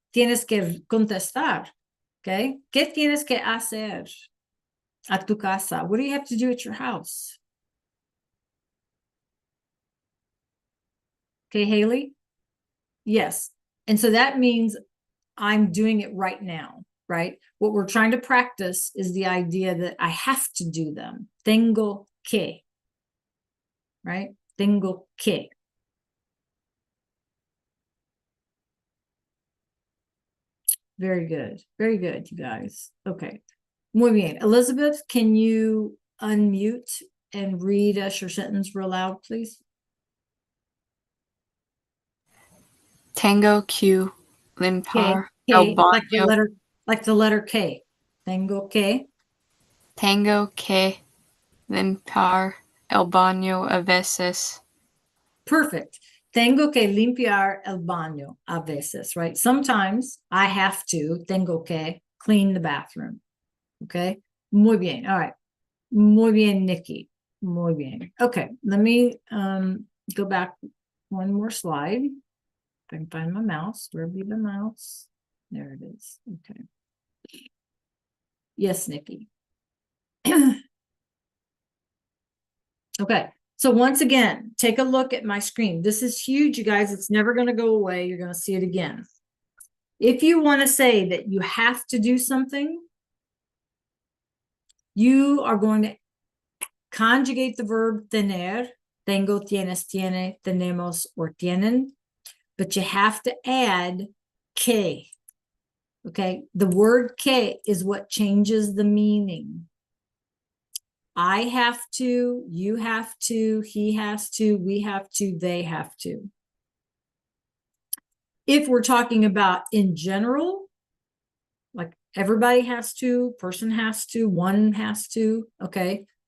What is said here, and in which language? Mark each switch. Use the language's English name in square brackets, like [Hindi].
[Spanish] Tienes que contestar, okay? ¿Qué tienes que hacer? A tu casa. [English] What do you have to do at your house? Okay, Haley? Yes. And so that means I'm doing it right now, right? What we're trying to practice is the idea that I have to do them. [Spanish] Tengo que, right? Tengo que. [English] Very good. Very good, you guys. Okay. [Spanish] Muy bien. [English] Elizabeth, can you unmute and read us your sentence real loud, please? [Spanish] Tengo que limpar el baño. [English] Like the letter K. [Spanish] Tengo que. Tengo que limpar el baño a veces. [English] Perfect. [Spanish] Tengo que limpiar el baño a veces, right? [English] Sometimes I have to, [Spanish] tengo que [English] clean the bathroom. Okay. [Spanish] Muy bien. [English] All right. [Spanish] Muy bien, [English] Nikki. Muy bien. Okay. Let me go back one more slide. If I can find my mouse. Where be the mouse? There it is. Okay. Yes, Nikki. Okay. So once again, take a look at my screen. This is huge, you guys. It's never going to go away. You're going to see it again. If you want to say that you have to do something, you are going to conjugate the verb tener. [Spanish] Tengo, tienes, tiene, tenemos, or tienen. [English] But you have to add que. Okay. The word que is what changes the meaning. I have to, you have to, he has to, we have to, they have to. If we're talking about in general, like everybody has to, person has to, one has to, okay.